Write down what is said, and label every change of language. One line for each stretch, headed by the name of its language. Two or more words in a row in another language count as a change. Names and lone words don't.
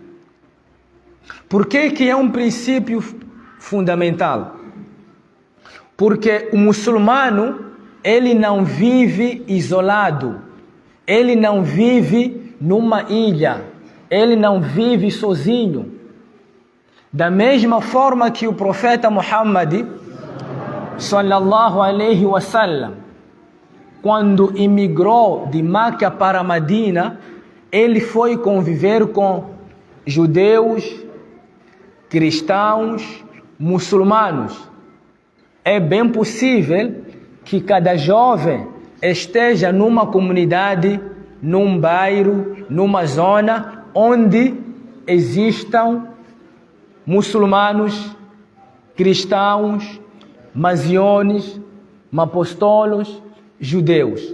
Portuguese: Por que é um princípio fundamental? Porque o muçulmano, ele não vive isolado, ele não vive numa ilha, ele não vive sozinho. Da mesma forma que o profeta Muhammad
Arabic: صلى الله عليه وسلم,
Portuguese: quando imigrou de Meca para Medina, ele foi conviver com judeus, cristãos, muçulmanos. É bem possível que cada jovem esteja numa comunidade, num bairro, numa zona onde existam muçulmanos, cristãos, masiones, apostolos, judeus.